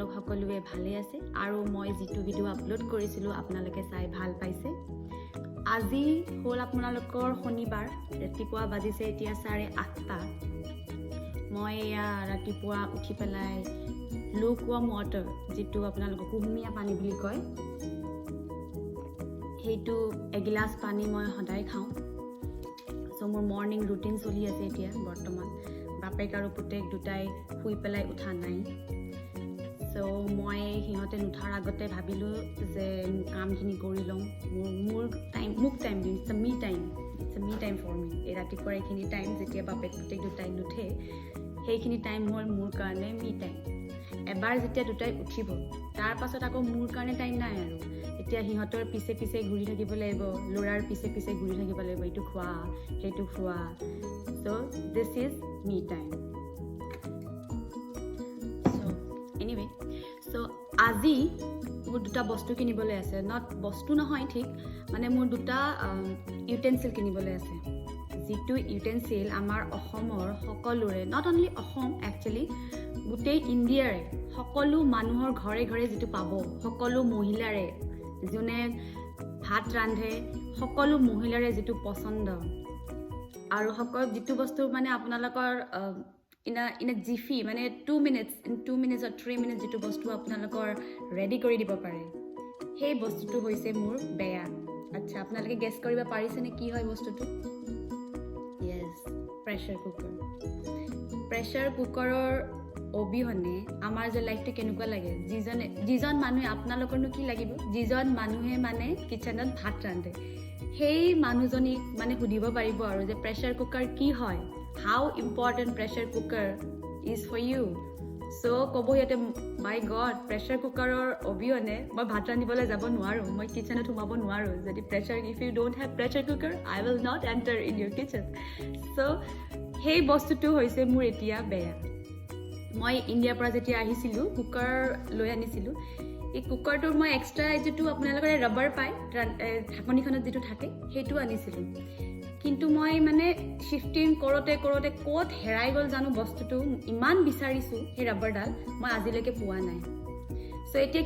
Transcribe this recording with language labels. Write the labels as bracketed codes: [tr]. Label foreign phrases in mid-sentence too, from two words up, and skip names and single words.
[as] সকলোৱে ভালে আছে আৰু মই যেটো ভিডিও আপলোড কৰিছিলো আপোনালোকে চাই ভাল পাইছে আজি হ'ল আপোনালোকৰ শনিবাৰ ৰাতিপুৱা বাজিছে এতিয়া 8:30 মই ৰাতিপুৱা উঠি পেলাই [en] lukewarm water [as] যেটো আপোনালোকক কুহুমীয়া পানী বুলি কয় হেইটো এগিলাস পানী মই সদায় খাওঁ সো মোৰ [en] morning routine [as] চলি আছে এতিয়া বৰ্তমান বাপেক আৰু পুতেক দুটাই শুই পেলাই উঠা নাই সো মই হিহঁতে নুঠাৰ আগতে ভাবিলো যে কামখিনি কৰি লম মোৰ টাইম দিম [en] It's a me time for me [as] এই ৰাতিপুৱাৰ এইখিনি টাইম যেতিয়া বাপেক পুতেক দুটাই নুঠে সেইখিনি টাইম হ'ল মোৰ কাৰণে [en] me time [as] এবাৰ যেতিয়া দুটাই উঠিব তাৰ পাছত আকৌ মোৰ কাৰণে টাইম নাই আৰু এতিয়া হিহঁতৰ পিছে পিছে ঘূৰি থাকিব লাগিব লৰাৰ পিছে পিছে ঘূৰি থাকিব লাগিব এইটো খোৱা সেইটো খোৱা [en] so this is me time so anyway [as] সো আজি মোৰ দুটা বস্তু কিনিবলৈ আছে নট বস্তু নহয় ঠিক মানে মোৰ দুটা ইউটেনসিল কিনিবলৈ আছে যেটো ইউটেনসিল আমাৰ অসমৰ সকলোৰে [en] not only [as] অসম একচুয়ালি গোটেই ইণ্ডিয়াৰে সকলো মানুহৰ ঘৰে ঘৰে যেটো পাব সকলো মহিলাৰে যোনে ভাত ৰান্ধে সকলো মহিলাৰে যেটো পছন্দ আৰু সকলো যেটো বস্তু মানে আপোনালোকৰ [en] in a jiffy [as] মানে [en] 2 minutes or 3 minutes [as] যেটো বস্তু আপোনালোকৰ ৰেডি কৰি দিব পাৰে সেই বস্তুটো হৈছে মোৰ বেয়া আচ্ছা আপোনালোকে গেছ কৰিব পাৰিছে নে কি হয় বস্তুটো yes [en] pressure cookerৰ [as] অবিহনে আমাৰ যে লাইফটো কেনেকুৱা লাগে যিজন মানুহে আপোনালোকৰনো কি লাগিব যিজন মানুহে মানে কিচেনত ভাত ৰান্ধে সেই মানুহজনী মানে সুধিব পাৰিব আৰু যে [en] pressure cooker [as] কি হয় [en] how important pressure cooker is for you so [as] কবো ইয়াতে [en] my god pressure cookeৰৰ [as] অবিহনে মই ভাত ৰান্ধিবলৈ যাব নোৱাৰো মই কিচেনত সোমাব নোৱাৰো যদি [en] if you don't have pressure cooker I will not enter in your kitchen so [as] সেই বস্তুটো হৈছে মোৰ এতিয়া বেয়া মই ইণ্ডিয়াৰ পৰা যেতিয়া আহিছিলো কুকাৰ লৈ আনিছিলো এই কুকাৰটোৰ মই এক্সট্ৰা যেটো আপোনালোকৰ ৰাবাৰ পাই ঢাকনিখনত যেটো থাকে হেইটো আনিছিলো কিন্তু মই মানে শিফটিং কৰোতে কোত হেৰাই গল জানো বস্তুটো ইমান বিচাৰিছো এই ৰাবাৰডাল মই আজিলৈকে পোৱা নাই সো এতিয়া